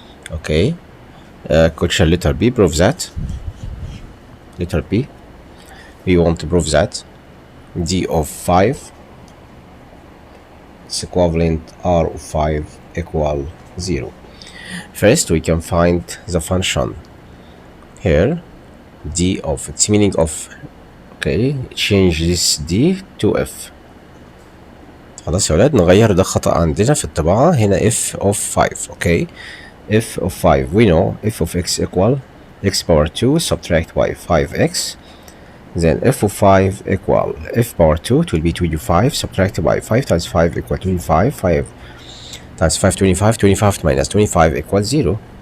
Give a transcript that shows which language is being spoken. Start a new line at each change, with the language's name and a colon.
English: Okay, question letter B, prove that. Letter B, we want to prove that d of 5 is equivalent r of 5 equal 0. First, we can find the function here, d of, it's meaning of, okay, change this d to f.
Arabic: خلاص يا ولاد، نغير ده خطأ عندنا في الطباعة. هنا f of 5.
English: okay, f of 5 we know f of x equal x power 2 subtract by 5x, then f of 5 equal f power 2, it will be 25 subtracted by 5 times 5 equal 25, 5 times 5 25, 25 minus 25 equals 0.